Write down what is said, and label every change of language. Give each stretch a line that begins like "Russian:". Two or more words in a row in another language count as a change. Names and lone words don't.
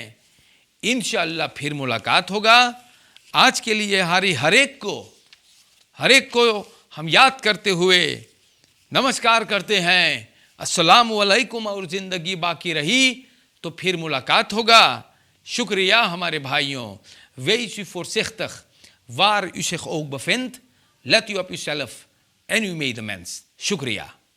Caribbean Hindustani: इंशाअल्लाह फिर मुलाकात होगा। आज के लिए हर एक को हम याद करते हुए नमस्कार करते हैं,
Arabic: السلام عليكم.
Caribbean Hindustani: और ज़िंदगी बाकी रही तो फिर मुलाकात होगा। शुक्रिया हमारे भाइयों।
Dutch: Wees u voorzichtig waar u zich ook bevindt. Let u op uzelf en uw medemens.
Caribbean Hindustani: Shukriya.